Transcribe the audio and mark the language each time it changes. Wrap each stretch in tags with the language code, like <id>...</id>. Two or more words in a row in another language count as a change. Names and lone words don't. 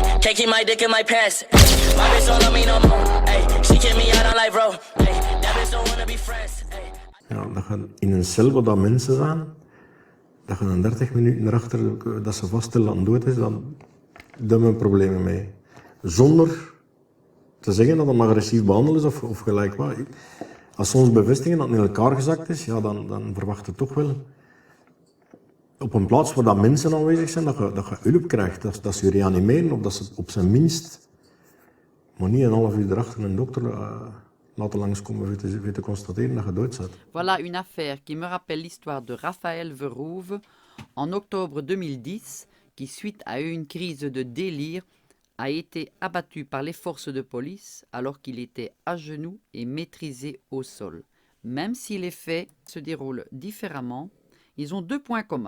<en>Can't keep my dick in my pants. My bitch don't love me no more. Ay, she kick me out on life, bro. Ay, that bitch don't wanna be friends. Ay.</en> <nl>Ja, dat je in een cel waar dat mensen zijn, dat je dan 30 minuten erachter dat ze vaststellen dat het dood is, dan daar hebben we problemen mee. Zonder te zeggen dat hem agressief behandeld is of gelijk wat. Als ze ons bevestigen dat het in elkaar gezakt is, ja, dan verwacht je toch wel op een plaats waar dat mensen aanwezig zijn, dat je hulp krijgt. Dat ze je reanimeren of dat ze op zijn minst, maar niet een half uur erachter een dokter laten langskomen voor te constateren dat je dood zit.</nl> <fr>Voilà une affaire qui me rappelle l'histoire de Raphaël Verhoeven en octobre 2010, qui suite à une crise de délire a été abattu par les forces de police alors qu'il était à genoux et maîtrisé au sol. Même si les faits se déroulent différemment, ils ont deux points communs.</fr>